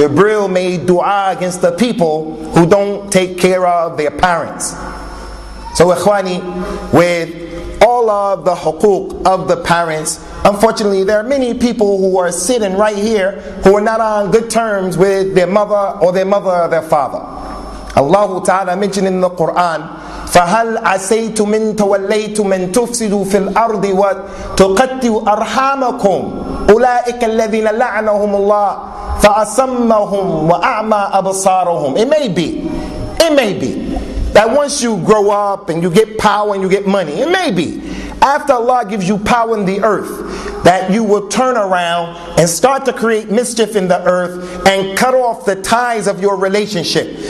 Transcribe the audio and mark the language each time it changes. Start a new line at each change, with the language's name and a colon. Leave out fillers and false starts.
English: Jibril made dua against the people who don't take care of their parents. So ikhwani, with all of the huquq of the parents, unfortunately there are many people who are sitting right here who are not on good terms with their mother or their father. Allah Ta'ala mentioned in the Quran,
Arabic: فَهَلْ عَسَيْتُمْ إِن تَوَلَّيْتُمْ أَن تُفْسِدُوا فِي الْأَرْضِ وَتُقَطِّعُوا أَرْحَامَكُمْ أُولَٰئِكَ الَّذِينَ لَعَنَهُمُ اللَّهُ فَأَصَمَّهُمْ وَأَعْمَى أَبْصَارَهُم.
English: It may be that once you grow up and you get power and you get money, it may be after Allah gives you power in the earth, that you will turn around and start to create mischief in the earth and cut off the ties of your relationship.